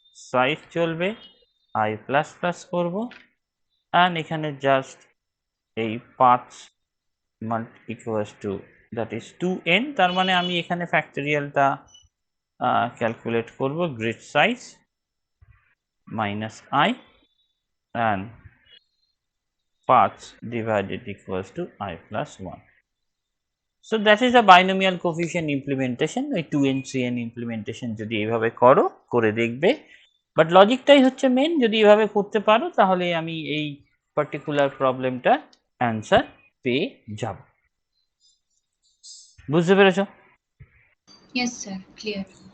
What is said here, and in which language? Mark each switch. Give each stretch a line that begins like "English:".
Bangla: Size চলবে, i plus plus করবো, and এখানে জাস্ট এই path equals to that is 2n, তার মানে আমি এখানে ফ্যাক্টরিয়ালটা ক্যালকুলেট করব, grid size minus i
English: and paths divided equals to I plus 1. So that is a binomial coefficient implementation.
Bangla: ওই 2n 3n implementation যদি এইভাবে করো, করে দেখবে। বাট লজিকটাই হচ্ছে মেন, যদি এইভাবে করতে পারো তাহলে আমি এই পার্টিকুলার প্রবলেমটা অ্যান্সার পেয়ে যাব। বুঝতে পেরেছো? Yes sir, clear.